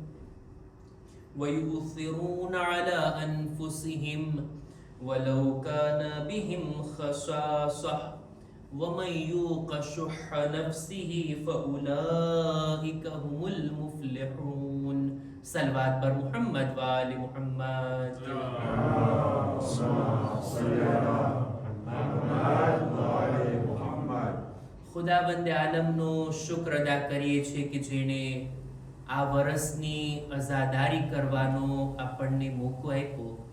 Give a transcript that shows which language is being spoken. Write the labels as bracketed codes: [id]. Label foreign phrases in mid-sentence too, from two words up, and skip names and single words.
[ar] ويؤثرون على أنفسهم ولو كان بهم خصاصة ومن يوق شح نفسه فأولئك هم المفلحون. [ur] صلوات بر محمد و آل محمد. [gu] ખુદાબંદ આલમનો શુક્ર અદા કરીએ છીએ કે જેણે આ વર્ષની અઝાદારી કરવાનો આપણને મોકો આપ્યો.